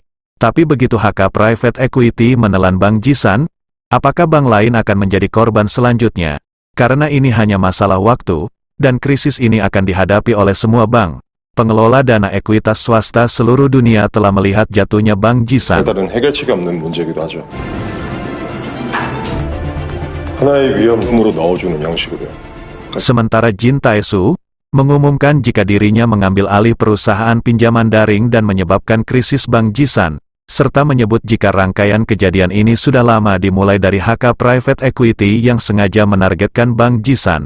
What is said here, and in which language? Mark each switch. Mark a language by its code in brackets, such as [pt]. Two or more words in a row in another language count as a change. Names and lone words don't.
[id] Tapi begitu HK Private Equity menelan Bank Jisan, apakah bank lain akan menjadi korban selanjutnya? Karena ini hanya masalah waktu, dan krisis ini akan dihadapi oleh semua bank. Pengelola dana ekuitas swasta seluruh dunia telah melihat jatuhnya Bank Jisan. [ko] 다른 해결책이 없는 문제이기도 하죠. 하나의 위험으로 넣어주는 양식으로요. [id] Sementara Jin Tae-soo mengumumkan jika dirinya mengambil alih perusahaan pinjaman daring dan menyebabkan krisis Bank Jisan, serta menyebut jika rangkaian kejadian ini sudah lama dimulai dari HK Private Equity yang sengaja menargetkan Bank Jisan.